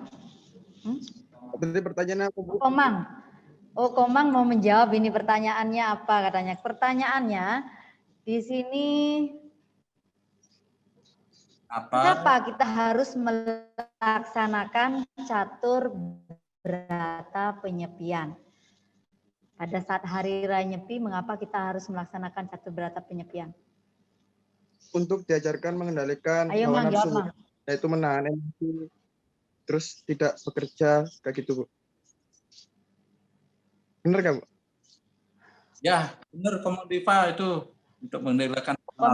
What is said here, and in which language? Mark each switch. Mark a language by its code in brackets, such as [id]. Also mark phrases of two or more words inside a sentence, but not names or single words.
[id] Berarti pertanyaannya apa, Bu? Komang. Oh, Komang mau menjawab ini pertanyaannya apa katanya. Pertanyaannya di sini kenapa kita harus melaksanakan catur berata penyepian? Pada saat hari raya Nyepi, mengapa kita harus melaksanakan catur berata penyepian? Untuk diajarkan mengendalikan hawa nafsu, yaitu menahan emosi, terus tidak bekerja kayak gitu, Bu. Benar nggak, Bu? Ya, benar Komang Diva itu untuk mengendalikan hawa nafsu.